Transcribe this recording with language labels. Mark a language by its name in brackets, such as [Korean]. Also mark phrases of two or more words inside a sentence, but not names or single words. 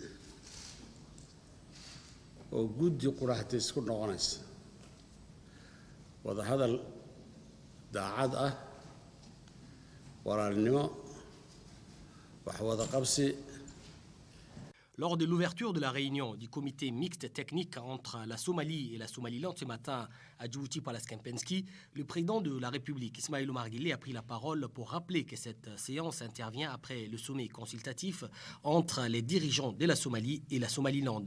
[Somali] oo guddi quraxda isku noqonaysa wada hadal daacad ah walaalnimo wax wada qabsi. [French] Lors de l'ouverture de la réunion du comité mixte technique entre la Somalie et la Somaliland ce matin à Djibouti Palace Kempinski, le président de la République, Ismaël Omar Guelleh, a pris la parole pour rappeler que cette séance intervient après le sommet consultatif entre les dirigeants de la Somalie et la Somaliland.